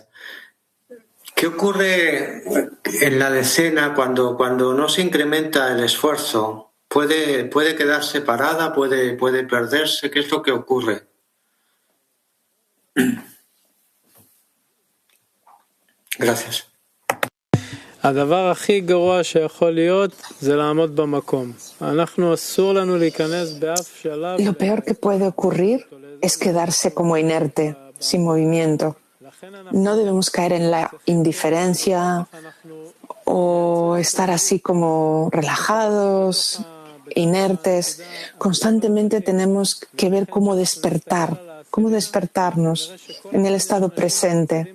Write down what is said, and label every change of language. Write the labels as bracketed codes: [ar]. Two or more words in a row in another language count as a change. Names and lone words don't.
[es] ¿Qué ocurre en la decena cuando no se incrementa el esfuerzo? ¿Puede quedar separada? ¿Puede perderse? ¿Qué es lo que ocurre? Gracias. [he] הדבר הכי גרוע שיכול להיות זה לעמוד במקום. אנחנו אסור לנו להיכנס באף שלב. [es] Lo peor que puede ocurrir es quedarse como inerte, sin movimiento. No debemos caer en la indiferencia o estar así como relajados, inertes. Constantemente tenemos que ver cómo despertarnos en el estado presente.